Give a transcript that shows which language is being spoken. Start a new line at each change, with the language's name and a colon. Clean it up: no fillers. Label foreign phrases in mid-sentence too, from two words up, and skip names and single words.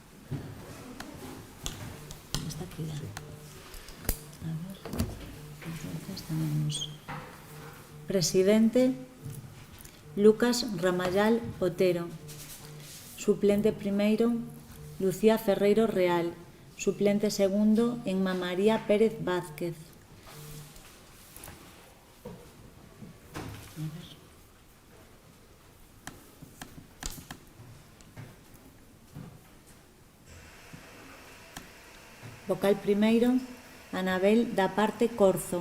Spanish: Está aquí ya. A ver. Entonces tenemos presidente Lucas Ramayal Otero. Suplente primero Lucía Ferreiro Real. Suplente segundo Emma María Pérez Vázquez.
Galician: Vocal primeiro, Anabel da Parte Corzo.